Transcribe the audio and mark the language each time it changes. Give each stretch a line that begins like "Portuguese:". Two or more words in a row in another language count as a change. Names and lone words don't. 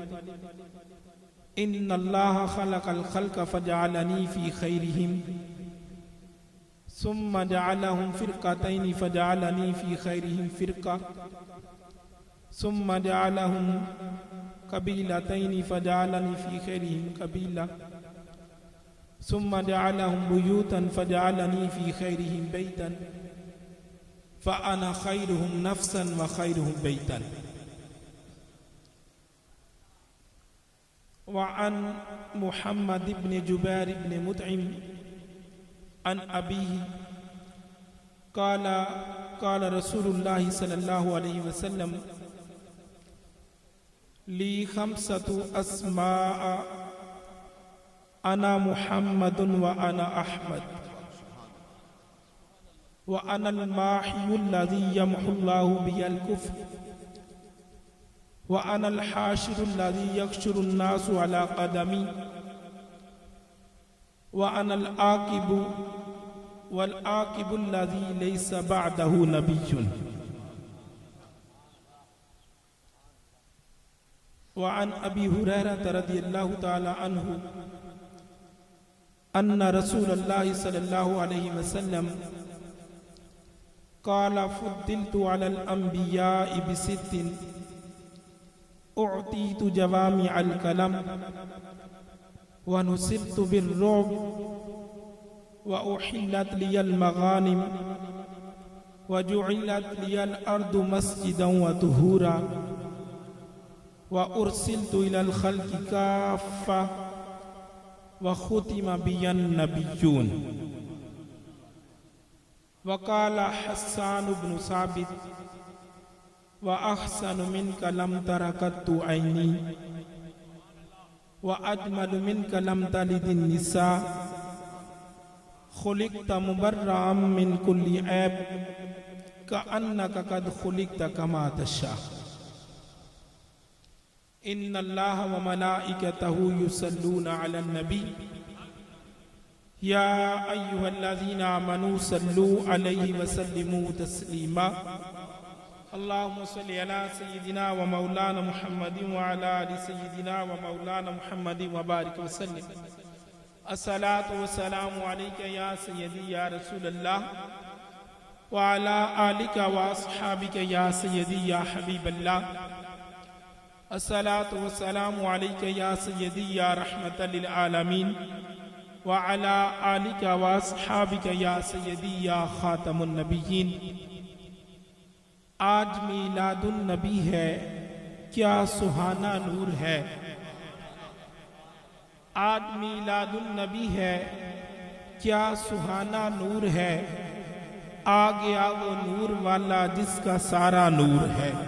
Arabic: إن الله خلق الخلق فجعلني في خيرهم ثم جعلهم فرقتين فجعلني في خيرهم فرقة ثم جعلهم قبيلتين فجعلني في خيرهم قبيلة ثم جعلهم بيوتا فجعلني في خيرهم بيتا فأنا خيرهم نفسا وخيرهم بيتا. وعن محمد بن جبير بن مطعم عن أبيه قال قال رسول الله صلى الله عليه وسلم لي خمسة أسماء أنا محمد وأنا أحمد وأنا الماحي الذي يمحو الله بي الكفر وأنا الحاشر الذي يحشر الناس على قدمي وأنا العاقب والعاقب الذي ليس بعده نبي. وعن أبي هريرة رضي الله تعالى عنه أن رسول الله صلى الله عليه وسلم قال فضلت على الأنبياء بست أعطيت جوامع الكلم ونصرت بالرعب وأحلت لي المغانم وجعلت لي الأرض مسجدا وطهورا وأرسلت إلى الخلق كافة وختم بي النبيون. وقال حسان بن ثابت وأحسن منك لم تر قط عيني وأجمل منك لم تلد النساء خلقت مبرأ من كل عيب كأنك قد خلقت كما تشاء. إن الله وملائكته يصلون على النبي يا أيها الذين آمنوا صلوا عليه وسلموا تسليما. اللهم صل على سيدنا ومولانا محمد وعلى آل سيدنا ومولانا محمد وبارك وسلم. الصلاة والسلام عليك يا سيدي يا رسول الله وعلى آلك وأصحابك يا سيدي يا حبيب الله. الصلاة والسلام عليك يا سيدي يا رحمة للعالمين وعلى آلك وأصحابك يا سيدي يا خاتم النبيين.
Urdu: آج میلاد النبی ہے، کیا سہانا نور ہے. آج میلاد النبی ہے، کیا سہانا نور ہے. آ گیا وہ نور والا جس کا سارا نور ہے.